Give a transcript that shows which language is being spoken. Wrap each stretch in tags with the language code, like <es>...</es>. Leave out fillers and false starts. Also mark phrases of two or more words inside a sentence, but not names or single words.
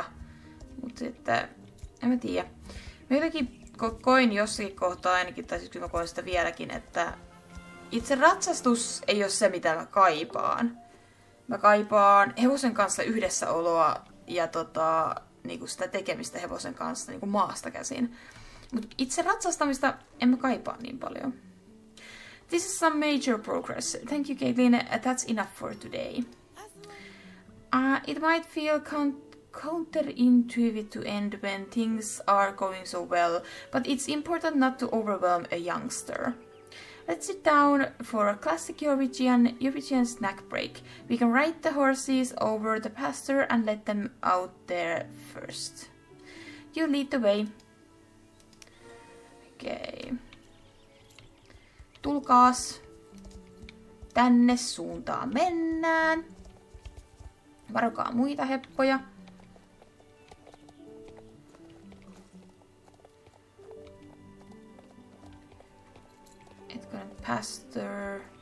<fi>Mutta sitten, en mä tiedä. Mä jotenkin koin jossakin kohtaa ainakin, tai siis mä koin sitä vieläkin, että itse ratsastus ei ole se, mitä mä kaipaan. Mä kaipaan hevosen kanssa yhdessäoloa ja niinku sitä tekemistä hevosen kanssa niinku maasta käsin. Mutta itse ratsastamista en mä kaipaa niin paljon.</fi> <en>This is some major progress. Thank you, Caitlin. That's enough for today. It might feel counterintuitive to end when things are going so well, but it's important not to overwhelm a youngster. Let's sit down for a classic European snack break. We can ride the horses over the pasture and let them out there first. You lead the way. Okay.</en> <fi>Tulkaas. Tänne suuntaan mennään. Varokaa muita heppoja. Pastor.</fi>